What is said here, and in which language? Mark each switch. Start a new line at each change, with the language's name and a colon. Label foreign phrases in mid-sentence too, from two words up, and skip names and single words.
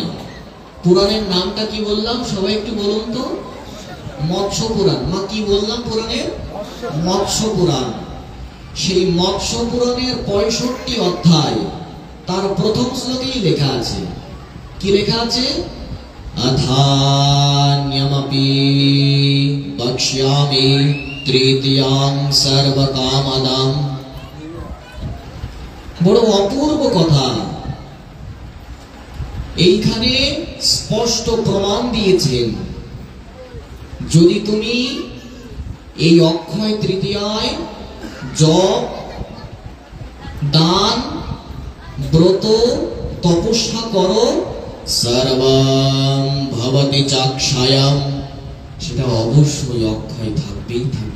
Bangla: পুরাণের নামটা কি বললাম সবাই একটু বলুন তো? মৎস্য পুরাণ। মা কি বললাম পুরাণের? মৎস্য পুরাণ। সেই মৎস্য পুরাণের 65 অধ্যায় তার প্রথম শ্লোকেই লেখা আছে। কি লেখা আছে?
Sanskrit: अथान्यमपि वक्ष्यामि तृतीयां सर्वकामदां।
Bangla: বড় অপূর্ব কথা। এইখানে স্পষ্ট প্রমাণ দিয়েছেন, যদি তুমি এই অক্ষয় তৃতীয়ায় জপ, দান, ব্রত, তপস্যা করো,
Sanskrit: সর্বং ভবতি চাক্ষায়াম,
Bangla: সেটা অবশ্যই অক্ষয় থাকবেই থাকবে।